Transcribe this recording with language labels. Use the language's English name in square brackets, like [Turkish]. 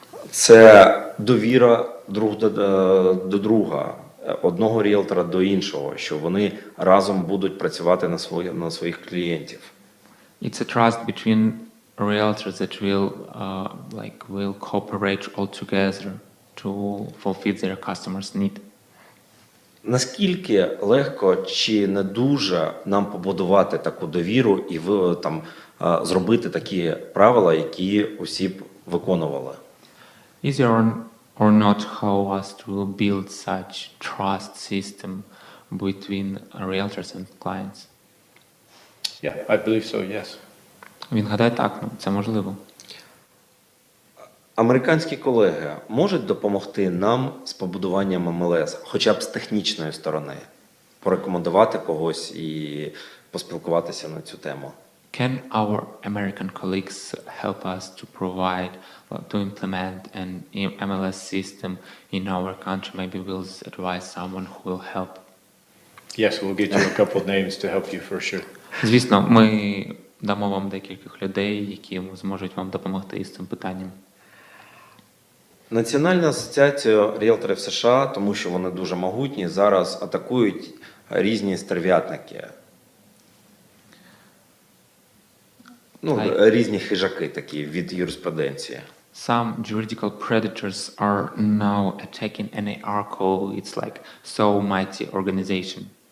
[Ukrainian] Це довіра друг до друга, одного ріелтора до іншого, що вони разом будуть працювати на своїх клієнтів. [English] It's a trust between realtors that will cooperate all together to fulfill their customers' need. [Ukrainian] Наскільки легко чи не дуже нам побудувати таку довіру і зробити такі правила, які усі б виконували? [English] Easier or not how us to build such trust system between realtors and clients? Yeah, I believe so, yes. [Ukrainian] Він гадає так, це можливо. Американські колеги можуть допомогти нам з побудуванням МЛС, хоча б з технічної сторони, порекомендувати когось і поспілкуватися на цю тему? [English] Can our American colleagues help us to implement an MLS system in our country? Maybe we'll advise someone who will help. Yes, we'll get you a couple of names to help you for sure. [Ukrainian] Звісно, ми дамо вам декількох людей, які зможуть вам допомогти із цим питанням. Національна асоціація ріелторів США, тому що вони дуже могутні, зараз атакують різні стерв'ятники. Різні хижаки такі від юриспруденції. [English] Some juridical predators are now attacking NAR call. It's like so mighty organization.